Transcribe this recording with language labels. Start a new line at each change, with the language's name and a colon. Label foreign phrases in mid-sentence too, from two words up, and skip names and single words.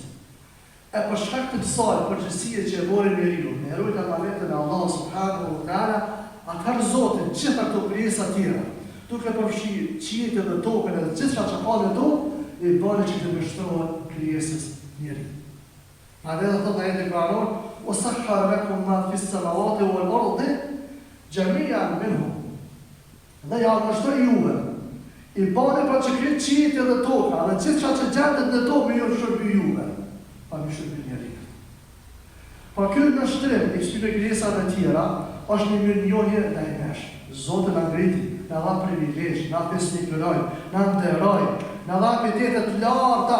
Albanian: E për shkak të kësaj përgjegjësie që e mori njeriu, me rujt emanetën e Allahut
Arabic: سبحانه وتعالى,
Albanian: atëherë Zoti gjitha këto krijesa tjera, duke përfshirë qiellin dhe tokën edhe gjithçka që ka në tokë, i bënë që të mbështrohet krijesës njeriu. Prandaj do thotë ajeti Kur'anor,
Arabic: "وسخر لكم ما في السماوات والأرض جميعا منه."
Albanian: Dhe ja mbështroi juve. I bënë për që krijet qiellin dhe toka, dhe gjithçka që gjendet në tokë ju shërby juve, pa më shërby njeriu. Po ky mbështrim i këtyre krijesave të tjera është një mirënjohje ndaj nesh. Zoti na ngriti, na dha privilegj, na besnikëroi, na nderoi, na dha epitete të larta.